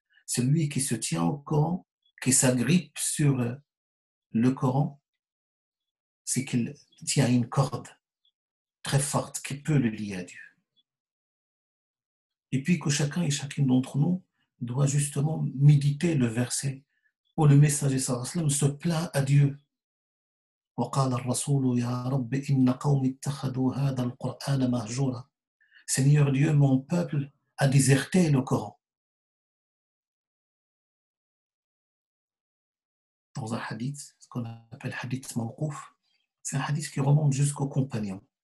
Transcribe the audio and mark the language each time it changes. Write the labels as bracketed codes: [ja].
[fr] Celui qui se tient au Coran, qui s'agrippe sur le Coran, c'est qu'il tient une corde très forte qui peut le lier à Dieu. Et puis que chacun et chacune d'entre nous doit justement méditer le verset où le messager [ar] sallallahu alayhi wa sallam [fr] se plaint à Dieu. [ar] وقال الرسول يا رب إن قوم اتخذوا هذا القرآن مهجورا. [fr] Seigneur Dieu, mon peuple a déserté le Coran. Dans un hadith, ce qu'on appelle hadith mawqouf, c'est un hadith qui remonte jusqu'aux compagnons.